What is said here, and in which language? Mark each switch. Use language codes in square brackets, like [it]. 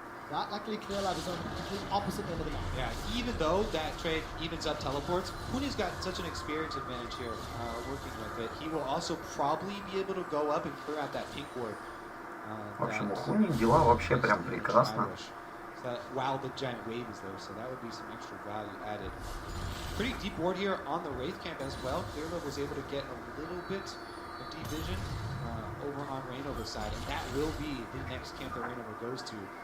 [en] That luckily Clearlab is on the complete opposite end of the map. Yeah, even though that trade evens up teleports, Huni's got such an experience advantage here working with it. He will also probably be able to go up and clear out that pink ward. [ru] В общем, у Хуни дела вообще прям прекрасно. [en] While the giant wave is there, so that would be some extra value added. Pretty deep ward here on the Wraith camp as well. Clearlab was able to get a little bit of deep vision over on Rainover's side, and that will be the next camp that Rainover goes to.